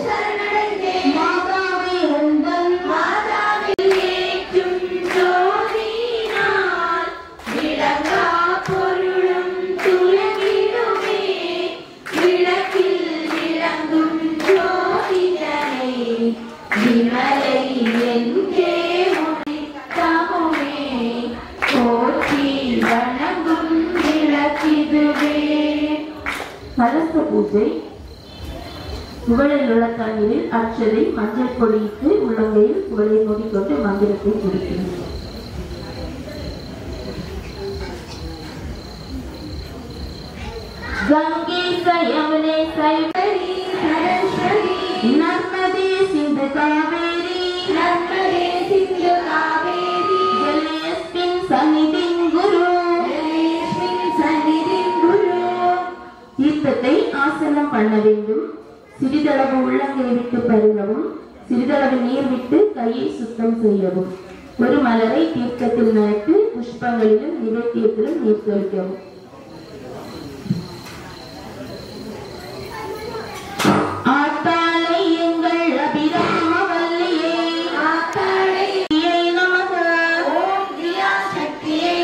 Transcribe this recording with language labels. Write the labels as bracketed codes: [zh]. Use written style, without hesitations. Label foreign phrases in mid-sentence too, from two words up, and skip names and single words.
[ta] சரணடைந்தேன் மாதாவே உந்தன் மாதாவில் ஏற்றும் ஜோதியினால் விளங்கா பொருளும் துலங்கிடுமே விளக்கில் விளங்கும் ஜோதிதனை விமலை எங்கே உதித்தமுமே போற்றி வணங்கும் விளக்கிதுவே. கலச பூஜை. குவளையில் உள்ள தண்ணீரில் அட்சதை மஞ்சள் பொடியிட்டு உள்ளங்கையில் குவளை மூடிக்கொண்டு மந்திரத்தை குடிக்கிறது. [sa] गंगे यमुने सरस्वती नर्मदे सिंधु कावेरी नर्मदे सिंधु कावेरी जलेस्मिन् सन्निधिं गुरु जलेस्मिन् सन्निधिं गुरु. [ta] தீர்த்தத்தை ஆசனம் பண்ண வேண்டும். சிறிதளவு உள்ளங்கை விட்டு பருகவும் சிறிதளவு நீர் விட்டு கையை சுத்தம் செய்யவும். ஒரு மலரை தீர்த்தத்தில் நட்டு புஷ்பங்களிலும் நிவேத்தியத்திலும் நீர் தெளிக்கவும். ஆத்தாளை எங்கள் அபிராம வல்லியே ஆத்தாளை நமக ஓம் கிரியா சக்தியை